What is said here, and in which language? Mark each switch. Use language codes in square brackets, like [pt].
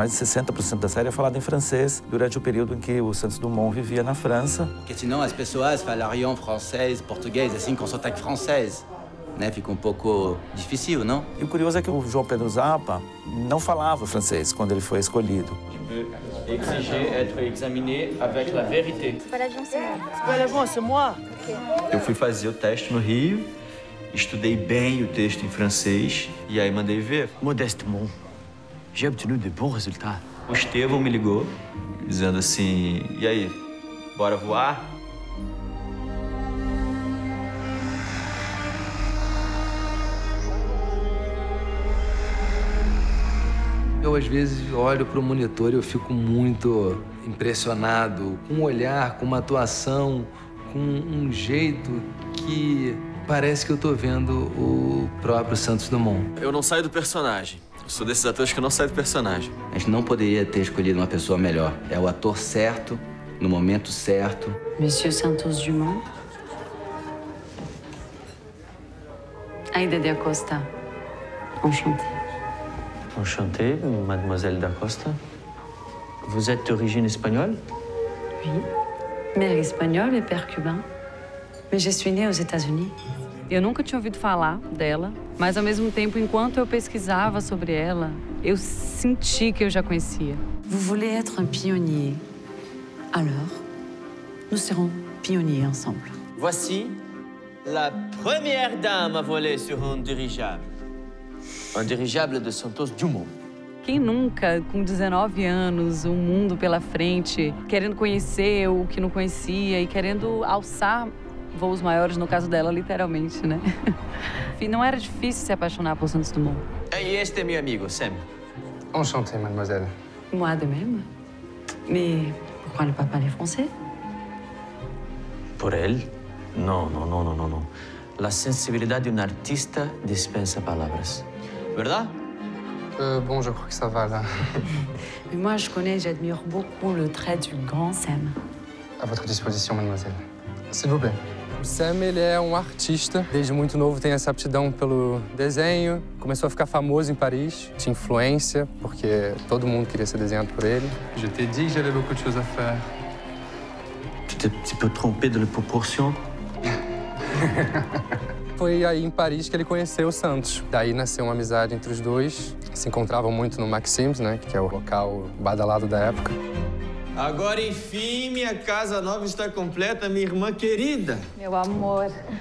[pt] Mais de 60% da série é falada em francês durante o período em que o Santos Dumont vivia na França. Porque senão as pessoas falariam francês, português, assim, com sotaque francês. Né? Fica um pouco difícil, não? E o curioso é que o João Pedro Zappa não falava francês quando ele foi escolhido. [fr] Exiger être examiné avec la vérité. [pt] Eu fui fazer o teste no Rio, estudei bem o texto em francês e aí mandei ver. [fr] Modestement, j'ai obtenu de bons résultats. [pt] O Estevão me ligou, dizendo assim, e aí, bora voar? Eu, às vezes, olho para o monitor e eu fico muito impressionado com um olhar, com uma atuação, com um jeito que parece que eu estou vendo o próprio Santos Dumont. Eu não saio do personagem. Eu sou desses atores que não saem do personagem. A gente não poderia ter escolhido uma pessoa melhor. É o ator certo, no momento certo. [fr] Monsieur Santos Dumont. Aida de Acosta. Enchantée. Enchanté, mademoiselle d'Acosta. Vous êtes d'origine espagnole? Oui. Mère espagnole et père cubain. Mais je suis née aux États-Unis. [pt] Eu nunca tinha ouvido falar dela, mas ao mesmo tempo, enquanto eu pesquisava sobre ela, eu senti que eu já conhecia. [fr] Vous voulez être un pionnier. Alors, Nous serons pionniers ensemble. Voici la première dame à voler sur un dirigeable. Un dirigeable de Santos Dumont. [pt] Quem nunca, com 19 anos, um mundo pela frente, querendo conhecer o que não conhecia e querendo alçar voos maiores, no caso dela, literalmente, né? Enfim, não era difícil se apaixonar por Santos Dumont. E este é meu amigo, Sam. [fr] Enchanté, mademoiselle. Moi de même. Mais pourquoi ne pas parler français? [pt] Por ele? Não. A sensibilidade de um artista dispensa palavras. Verdade? [fr] Bon, je crois que ça va, là. Mais moi, je connais et j'admire beaucoup le trait du grand Sam. À votre disposition, mademoiselle. S'il vous plaît. [pt] O Sam, ele é um artista. Desde muito novo tem essa aptidão pelo desenho. Começou a ficar famoso em Paris. Tinha influência, porque todo mundo queria ser desenhado por ele. [fr] Je t'ai dit que j'avais beaucoup de choses à faire. Tu t'es un petit peu trompé de la proportion? [pt] Foi aí em Paris que ele conheceu o Santos. Daí nasceu uma amizade entre os dois. Se encontravam muito no Maxims, né, que é o local badalado da época. Agora, enfim, minha casa nova está completa, minha irmã querida. Meu amor.